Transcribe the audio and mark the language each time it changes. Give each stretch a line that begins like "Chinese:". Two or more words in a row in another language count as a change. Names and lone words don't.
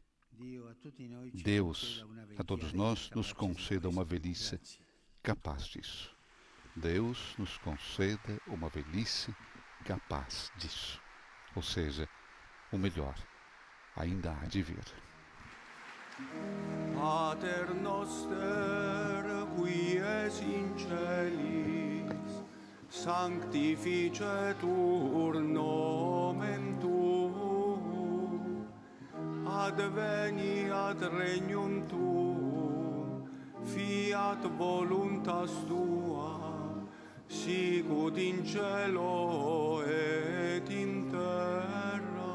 Portuguese: Deus, a todos nós, nos conceda uma velhice capaz disso. Deus nos conceda uma velhice capaz disso. Ou seja, o melhor ainda há de vir.
Latin: Pater noster, qui es in celis, sanctificetur nomen tuum, adveniat regnum tuum, fiat voluntas tua, sicut in cielo et in terra.